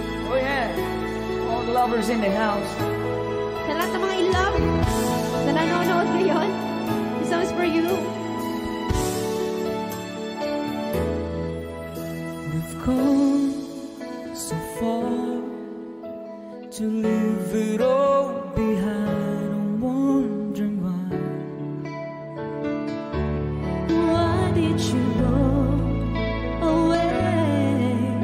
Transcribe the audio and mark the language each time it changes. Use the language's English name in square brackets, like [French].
[English] Oh yeah, all the lovers in the house. [Filipino] sa lahat ng mga in love na nanonood ngayon, [English] this song is for you. We've come so far to leave it all behind. I'm wondering why. Why did you go away?